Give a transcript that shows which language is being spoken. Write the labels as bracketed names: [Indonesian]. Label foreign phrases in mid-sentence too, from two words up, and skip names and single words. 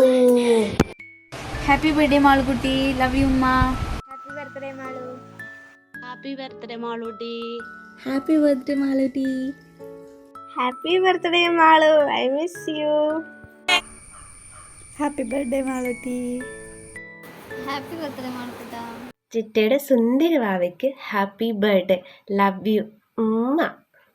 [English] happy birthday ಮಾಳುಗುಟ್ಟಿ, love you ಅಮ್ಮ. happy birthday ಮಾಳು. happy birthday ಮಾಳುಟಿ. happy birthday ಮಾಳುಟಿ. happy birthday ಮಾಳು, I miss you. happy birthday മാളുട്ടി. happy birthday മാളുക്കുട്ട. [Malayalam] ചിറ്റയുടെ സുന്ദരി വാവയ്ക്ക് [English] happy birthday, love you [Malayalam] ഉമ്മ.